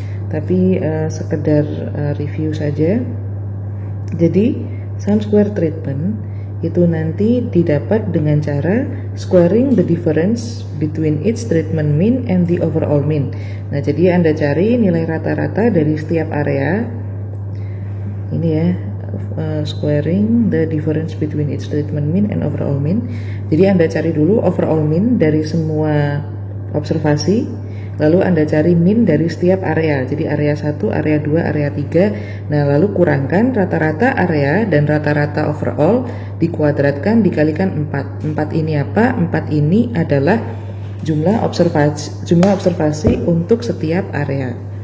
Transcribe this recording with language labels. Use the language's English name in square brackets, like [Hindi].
[Indonesian] Tapi sekedar review saja. [English] Jadi sum square treatment [Indonesian] itu nanti didapat dengan cara [English] squaring the difference between each treatment mean and the overall mean. [Indonesian] Nah, jadi Anda cari nilai rata-rata dari setiap area. Ini ya, [English] squaring the difference between each treatment mean and overall mean. [Indonesian] Jadi Anda cari dulu overall mean dari semua observasi. Lalu Anda cari mean dari setiap area. Jadi area 1, area 2, area 3. Nah, lalu kurangkan rata-rata area dan rata-rata overall dikuadratkan dikalikan 4. 4 ini apa? 4 ini adalah jumlah observasi untuk setiap area.